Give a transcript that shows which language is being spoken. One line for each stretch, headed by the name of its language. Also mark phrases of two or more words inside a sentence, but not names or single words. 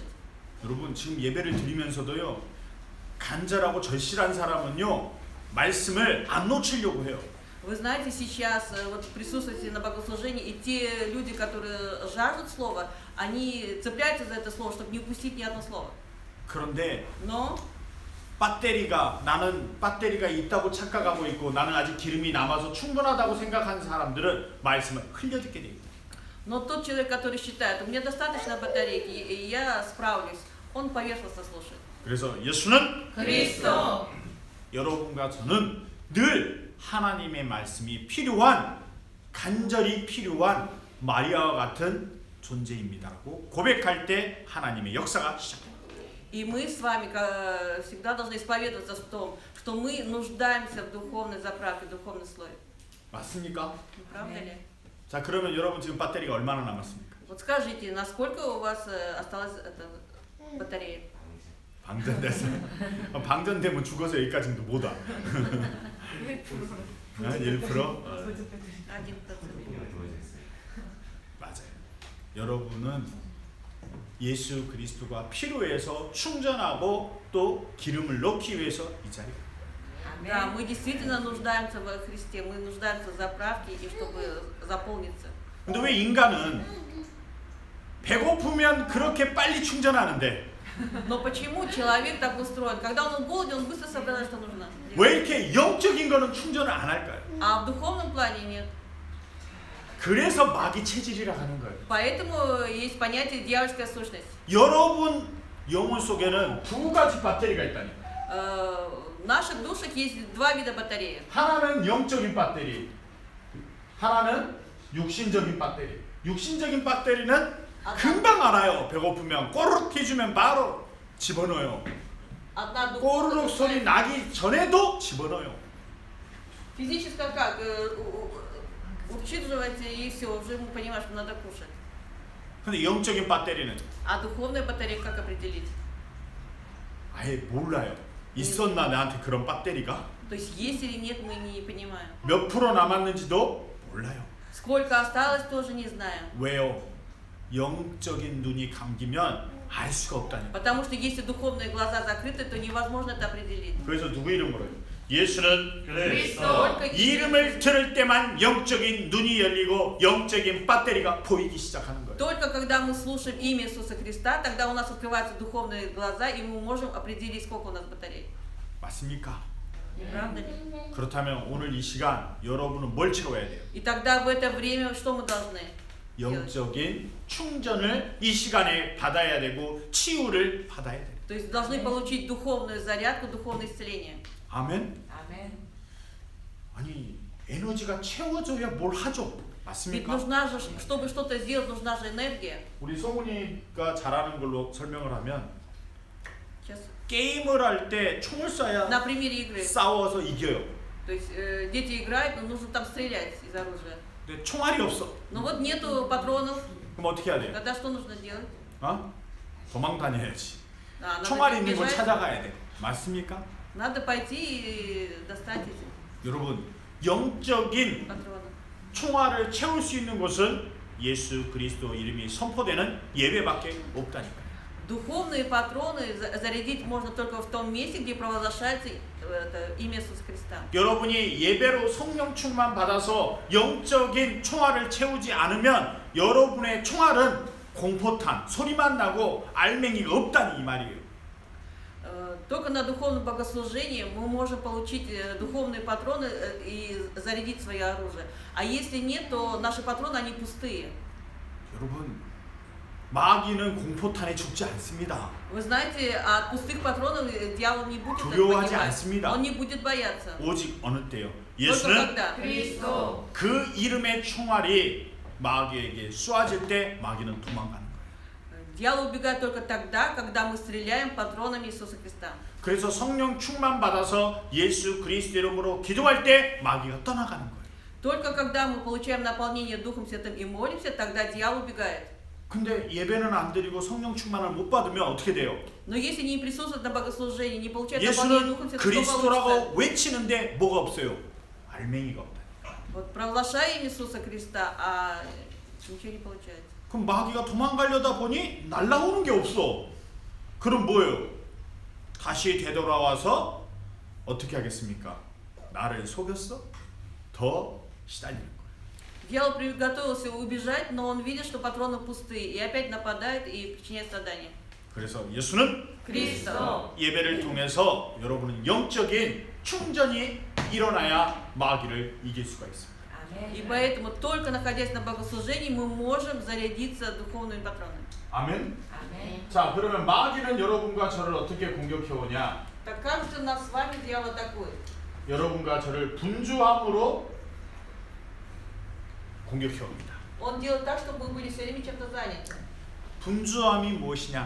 Korean: 여러분 지금 예배를 드리면서도요 간절하고 절실한 사람은요 말씀을 안 놓치려고 해요.
Russian: Вы знаете, сейчас вот присутствуете на богослужении, и те люди, которые жаждут слова, они цепляются за это слово, чтобы не упустить ни одно слово.
Korean: 그런데
Russian: Но
Korean: 나는 배터리가 있다고 착각하고 있고 나는 아직 기름이 남아서 충분하다고 생각하는 사람들은 말씀을 흘려듣게 됩니다.
Russian: Но тот человек, который считает, у меня достаточно батарейки, и я справлюсь, он поверхностно слушает.
Korean: 그래서 예수는 그리스도 여러분과 저는 늘 하나님의 말씀이 필요한 간절히 필요한 마리아와 같은 존재입니다라고 고백할 때 하나님의 역사가 시작됩니다.
Russian: И мы с вами всегда должны исповедоваться в том, что мы нуждаемся в духовной заправке, в духовной слое.
Korean: 맞습니까?
Russian: Не правда ли?
Korean: 자 그러면 여러분 지금 배터리가 얼마나 남았습니까?
Russian: Вот скажите, насколько у вас осталась эта батарея?
Korean: 방전돼서 방전되면 죽어서 여기까지도 못 와. 1%? 1%. 맞아요. 여러분은 예수 그리스도가 필요해서 충전하고 또 기름을 넣기 위해서 이 자리에.
Russian: Да, мы действительно нуждаемся во Христе, мы нуждаемся в заправке и чтобы заполниться.
Korean: 근데 왜 인간은 배고프면 그렇게 빨리 충전하는데
Russian: Но почему человек так устроен? Когда он голоден, он быстро собирает, что нужно.
Korean: 왜 이렇게 영적인 거는 충전을 안 할까요?
Russian: А в духовном плане нет.
Korean: 그래서 마귀 체질이라 하는 거예요.
Russian: Поэтому есть понятие дьявольская сущность.
Korean: 여러분 영혼 속에는 두 가지 배터리가 있다니까. В наших душах есть два вида батареи. 하나는 영적인 배터리, 하나는 육신적인 배터리. 육신적인 배터리는 금방 알아요. 배고프면 꼬르륵 해주면 바로 집어넣어요.
Russian: Одна
Korean: 꼬르륵 소리
Russian: духовная,
Korean: 나기 전에도 집어넣어요.
Russian: физическая как? Учитывается и все, уже мы понимаем, что надо кушать.
Korean: 근데 영적인 배터리는
Russian: А духовная батарея как определить?
Korean: 아예 몰라요. 있었나 나한테 그런 배터리가?
Russian: То есть есть или нет, мы не понимаем.
Korean: 몇 프로 남았는지도 몰라요.
Russian: Сколько осталось, тоже не знаем.
Korean: 왜요? 영적인 눈이 감기면 알 수가 없다니까.
Russian: Потому что если духовные глаза закрыты, то невозможно это определить.
Korean: 그래서 누구 이름으로 해요? 예수는 그리스도.
Russian: Только
Korean: 이름을 들을 때만 영적인 눈이 열리고 영적인 배터리가 보이기 시작하는 거예요.
Russian: Только когда мы слушаем имя Иисуса Христа, тогда у нас открываются духовные глаза, и мы можем определить, сколько у нас батарей.
Korean: 맞습니까?
Russian: Не правда ли?
Korean: 그렇다면 오늘 이 시간 여러분은 뭘 채워야 돼요?
Russian: И тогда в это время что мы должны?
Korean: 영적인 충전을 이 시간에 받아야 되고 치유를 받아야 돼요.
Russian: То есть должны получить духовную зарядку, духовное исцеление.
Korean: 아멘. 아멘. 아니 에너지가 채워져야 뭘 하죠?
Russian: Ведь
Korean: 맞습니까?
Russian: нужна же, чтобы что-то сделать, нужна же энергия.
Korean: 우리 성훈이가 잘하는 걸로 설명을 하면
Russian: Сейчас.
Korean: 게임을 할 때 총을 쏴야
Russian: На примере игры.
Korean: 싸워서 이겨요.
Russian: То есть дети играют, но нужно там стрелять из оружия.
Korean: 근데 총알이 없어.
Russian: Но вот нету патронов,
Korean: 그럼 어떻게 해야 돼요?
Russian: тогда что нужно делать?
Korean: 어? 도망 다녀야지.
Russian: А,
Korean: 총알이
Russian: надо
Korean: 있는 걸
Russian: бежать.
Korean: 찾아가야 돼. 맞습니까?
Russian: Надо пойти и достать эти
Korean: 여러분 영적인
Russian: патроны.
Korean: 총알을 채울 수 있는 곳은 예수 그리스도 이름이 선포되는 예배밖에 없다니까요.
Russian: Духовные патроны зарядить можно только в том месте, где провозглашается это имя Иисуса Христа.
Korean: 여러분이 예배로 성령 충만 받아서 영적인 총알을 채우지 않으면 여러분의 총알은 공포탄, 소리만 나고 알맹이가 없다니 이 말이에요.
Russian: Только на духовном богослужении мы можем получить духовные патроны и зарядить свое оружие. А если нет, то наши патроны, они пустые.
Korean: 여러분 마귀는 공포탄에 죽지 않습니다.
Russian: Вы знаете, от пустых патронов дьявол не будет
Korean: 두려워하지
Russian: погибать.
Korean: 않습니다.
Russian: Он не будет бояться.
Korean: 오직 어느 때요?
Russian: Только
Korean: 예수는
Russian: когда?
Korean: 그리스도. 그 이름의 총알이 마귀에게 쏘아질 때 마귀는 도망가는 거예요.
Russian: Дьявол убегает только тогда, когда мы стреляем патронами Иисуса Христа.
Korean: 그래서 성령 충만 받아서 예수 그리스도 이름으로 기도할 때 마귀가 떠나가는 거예요.
Russian: Только когда мы получаем наполнение Духом Святым и молимся, тогда дьявол убегает.
Korean: 근데 예배는 안 드리고 성령 충만을 못 받으면 어떻게 돼요?
Russian: Но если не присутствует на богослужении, не получает наполнение
Korean: 예수는
Russian: Духом Святым, что получится?
Korean: 그리스도라고 외치는데 뭐가 없어요? 알맹이가 없다.
Russian: Вот провозглашаем Иисуса Христа, а ничего не получается.
Korean: 그럼 마귀가 도망가려다 보니 날라오는 게 없어. 그럼 뭐예요? 다시 되돌아와서 어떻게 하겠습니까? 나를 속였어? 더 시달리는 거예요.
Russian: Дьявол приготовился убежать, но он видит, что патроны пустые, и опять нападает и причиняет страдания.
Korean: 그래서 예수는 그리스도. 예배를 통해서 여러분은 영적인 충전이 일어나야 마귀를 이길 수가 있습니다.
Russian: И
Korean: 아멘.
Russian: поэтому только находясь на богослужении мы можем зарядиться духовными патронами.
Korean: 아멘. 아멘. 자, 그러면 마귀는 여러분과 저를 어떻게 공격해 오냐?
Russian: Так как же нас с вами дьявол атакует?
Korean: 여러분과 저를 분주함으로 공격해 옵니다.
Russian: Он делает так, чтобы мы были все время чем-то заняты.
Korean: 분주함이 무엇이냐?